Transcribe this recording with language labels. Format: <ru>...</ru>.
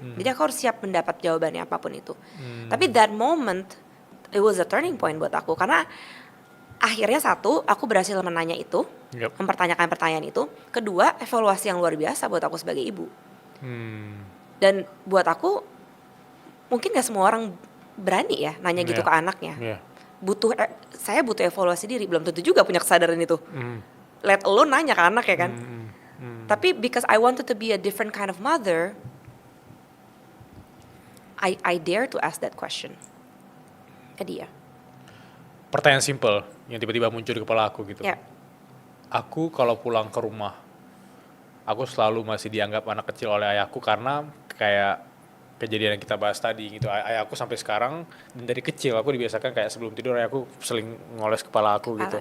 <id>Jadi aku harus siap mendapat jawabannya apapun itu. Tapi</id> <en>that moment it was a turning point</en> <id>buat aku karena akhirnya satu, aku berhasil menanya itu, mempertanyakan pertanyaan itu. Kedua, evaluasi yang luar biasa buat aku sebagai ibu. Dan buat aku mungkin gak semua orang berani ya nanya gitu ke anaknya. Saya butuh evaluasi diri, belum tentu juga punya kesadaran itu.</id> <en>Let alone</en> <id>nanya ke anak ya kan. Tapi</id> <en>because I wanted to be a different kind of mother, I dare to ask that question</en> <id>ke dia. Pertanyaan simple yang tiba-tiba muncul di kepala aku gitu. Aku kalau pulang ke rumah, aku selalu masih dianggap anak kecil oleh ayahku karena kayak kejadian yang kita bahas tadi gitu. Ayahku sampai sekarang, dan dari kecil aku dibiasakan kayak sebelum tidur ayahku seling ngoles kepala aku gitu.</id>